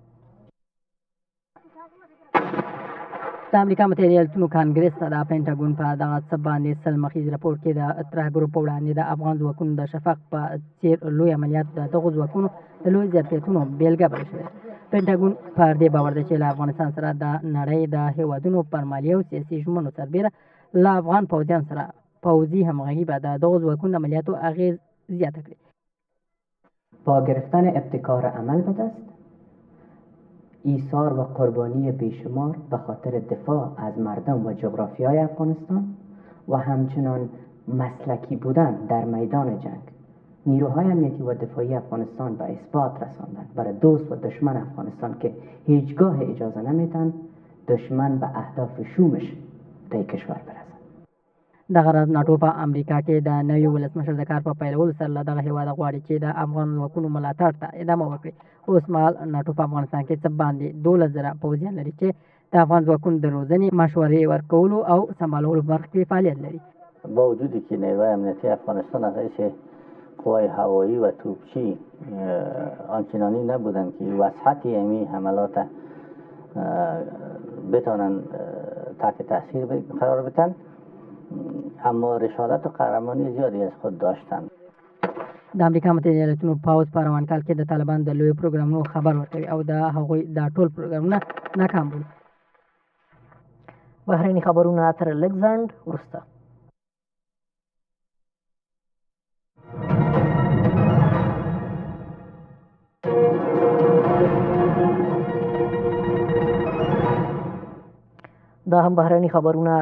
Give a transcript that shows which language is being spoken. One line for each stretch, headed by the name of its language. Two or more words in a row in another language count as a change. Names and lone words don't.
Pashto: د امریکا متحده ایالتونو کانګرس ته د پینټاګون په دغه څه باندې سل مخیز راپور کې د ترهګرو په وړاندې د افغان ځواکونو د شفق په څېر لوی عملیات د دغو ځواکونو د لوی ظرفیتونو بېلګه بلل شوې ده. پینټاګون پر دې باور ده چې له افغانستان سره د نړۍ د هېوادونو پر مالي او سیاسي ژمنو سربېره له افغان پوځیانو سره پوځي همغږي به د دغو ځواکونو د عملیاتو اغېز زیاته کړي.
Persian: با گرفتن ابتکار عمل به دست، ایثار و قربانی بیشمار به خاطر دفاع از مردم و جغرافیای افغانستان و همچنان مسلکی بودن در میدان جنگ، نیروهای امنیتی و دفاعی افغانستان به اثبات رساندند برای دوست و دشمن افغانستان که هیچگاه اجازه نمیدن دشمن به اهداف شومش در کشور برسد.
Pashto: دغه راز ناټو په امریکا کې د نوي ولسمشر د کار په پیلولو سره له دغه هېواده غواړي چې د افغان ځواکونو ملاتړ ته ادامه ورکړي. اوس مهال ناټو په افغانستان کې څه باندې 12,000 پوځیان لري چې د افغان ځواکونو د روزنې، مشورې ورکولو او سمبالولو برخه کې فعالیت لري.
Persian: با وجودی که نیروهای امنیتی افغانستان از حیث قوای هوایی و توپچی آنچنانی نبودند که وسعت این حملات بتوانند تحت تاثیر قرار بدن، اما رشادت و قهرمانی زیادی از خود داشتند.
Pashto: د امریکا متحده ایالتونو پوځ په روان کال کې د طالبانو د لویو پروګرامونو خبر ورکوي او د هغوی دا ټول پروګرامونه ناکام بولي. بهرني خبرونه تر لږ ځنډ وروسته. دا هم بهرني خبرونه.